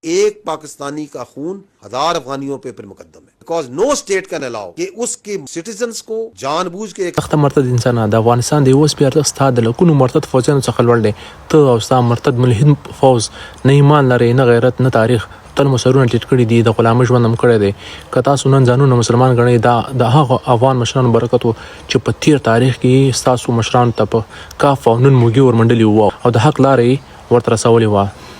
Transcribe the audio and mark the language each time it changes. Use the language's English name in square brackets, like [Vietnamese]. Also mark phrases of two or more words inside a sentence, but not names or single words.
[Urdu] ایک پاکستانی کا خون 1000 افغانیوں پہ پھر مقدم ہے, [English] because no state can allow [Urdu] کہ اس کے سٹیزنز کو جان بوجھ کے [Pashto] تخت مرتد انسان د افغانستان د اوس پیار استاد د لکونو مرتد فوجانو څخه لوړ دی. ته او ستا مرتد ملحد فوز نه ایمان لري، نه غیرت، نه تاریخ، تل مسرونه ټیټ کړي دي، د غلامۍ ژوند هم کړی دی. که تاسو نن ځانونه مسلمان ګڼئ، دا د هغه افغان مشرانو برکت و چې په تیر تاریخ کې ستاسو مشرانو ته په کاف او نون موږي ورمنډلي وو او د حق لارې ورته رسولې وه.